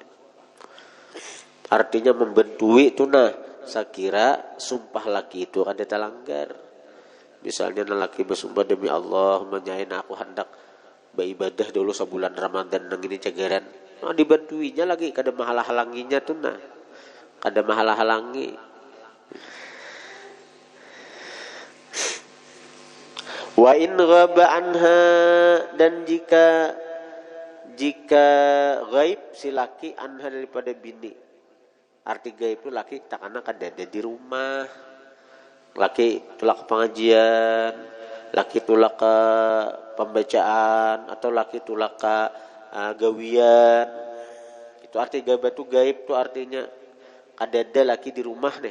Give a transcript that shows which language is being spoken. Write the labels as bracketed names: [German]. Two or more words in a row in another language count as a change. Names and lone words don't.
[Indonesian] Artinya membentui itu saya kira sumpah laki itu akan dilanggar. [Banjar] Misalnya laki bersumpah demi Allah menyain aku hendak beribadah dulu sebulan Ramadan nang ini cagaran. Nah, dibantuinya lagi kada mahalang-halanginya tuh kada mahalang-halangi. [Arabic] وإن غاب عنها, [Indonesian] dan jika gaib si laki anha daripada bini. [Banjar] Arti gaib itu laki takana kada ada di rumah. Laki tulak ke pengajian, laki tulak ke pembacaan, atau laki tulak ke gawian. Itu arti gaib itu artinya kada ada laki di rumah nih.